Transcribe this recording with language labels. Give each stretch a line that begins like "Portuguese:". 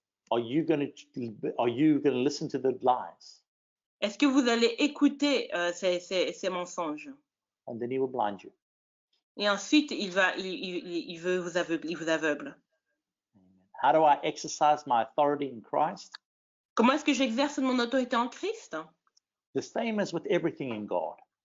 English: Are you going to listen to the lies?
French: Est-ce que vous allez écouter ces mensonges?
English: And then he will blind you.
French: Et ensuite, il veut vous aveugler, il vous aveugle.
English: How do I exercise my authority in Christ?
French: Comment est-ce que j'exerce mon autorité en Christ?
English: The same as with everything in God.